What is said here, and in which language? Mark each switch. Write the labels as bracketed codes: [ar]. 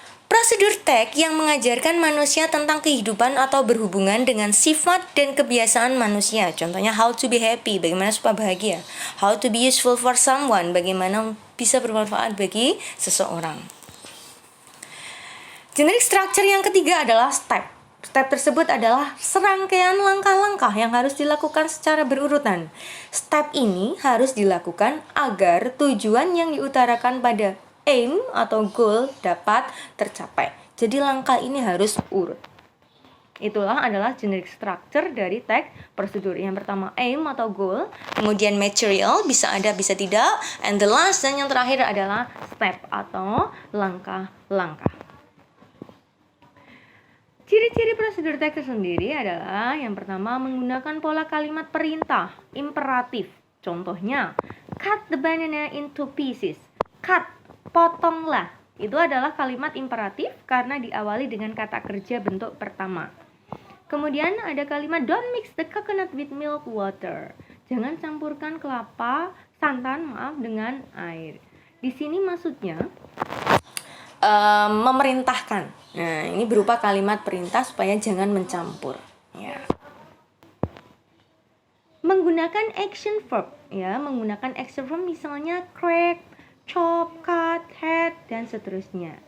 [id] Prosedur teks yang mengajarkan manusia tentang kehidupan atau berhubungan dengan sifat dan kebiasaan manusia. Contohnya, [en] how to be happy. [id] Bagaimana supaya bahagia. [en] How to be useful for someone. [id] Bagaimana bisa bermanfaat bagi seseorang. Generic structure yang ketiga adalah step. Step tersebut adalah serangkaian langkah-langkah yang harus dilakukan secara berurutan. Step ini harus dilakukan agar tujuan yang diutarakan pada aim atau goal dapat tercapai. Jadi langkah ini harus urut. Itulah adalah generic structure dari teks prosedur. Yang pertama aim atau goal, kemudian material, bisa ada bisa tidak, [en] and the last [id] dan yang terakhir adalah step atau langkah-langkah. Ciri-ciri prosedur teks sendiri adalah yang pertama menggunakan pola kalimat perintah, imperatif. [en] Contohnya, cut the banana into pieces. [id] Cut, potonglah. Itu adalah kalimat imperatif karena diawali dengan kata kerja bentuk pertama. Kemudian ada kalimat [en] don't mix the coconut with milk water. [id] Jangan campurkan santan dengan air. Di sini maksudnya memerintahkan. Nah, ini berupa kalimat perintah supaya jangan mencampur. Ya. Menggunakan action verb, ya, menggunakan action verb misalnya crack, chop, cut, head, dan seterusnya.